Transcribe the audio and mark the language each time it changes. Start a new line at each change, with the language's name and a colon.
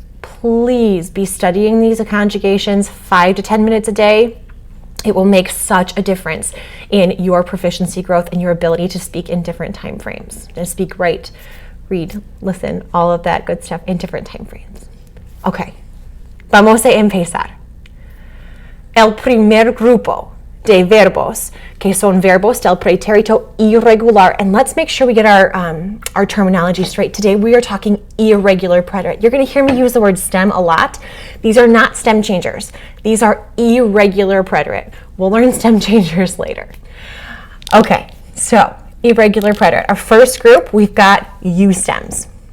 English: Please be studying these conjugations 5 to 10 minutes a day. It will make such a difference in your proficiency growth and your ability to speak in different time frames. To speak, write, read, listen, all of that good stuff in different time frames.
Spanish: Okay, vamos a empezar. El primer grupo de verbos, que son verbos del pretérito irregular.
English: And let's make sure we get our terminology straight. Today we are talking irregular preterite. You're going to hear me use the word stem a lot. These are not stem changers. These are irregular preterite. We'll learn stem changers later. Okay, so irregular preterite. Our first group, we've got U stems.